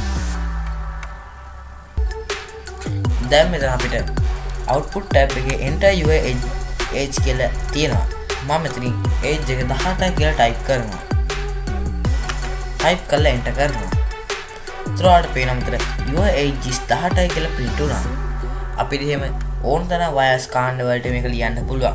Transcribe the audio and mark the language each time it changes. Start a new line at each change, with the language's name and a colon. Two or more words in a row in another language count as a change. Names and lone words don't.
Sinhala: දැන් මෙතන අපිට
English: output tab
Sinhala: එකේ
English: enter your age
Sinhala: කියලා තියෙනවා. මම මෙතනින් age එක 18යි කියලා type කරනවා. type කරලා enter කරනවා. ඊට පේනවා මෙතන
English: your age is
Sinhala: 18යි කියලා print වුණා. අපිට එහෙම ඕන තරම් වයස් කාණ්ඩ වලට මේක ලියන්න පුළුවන්.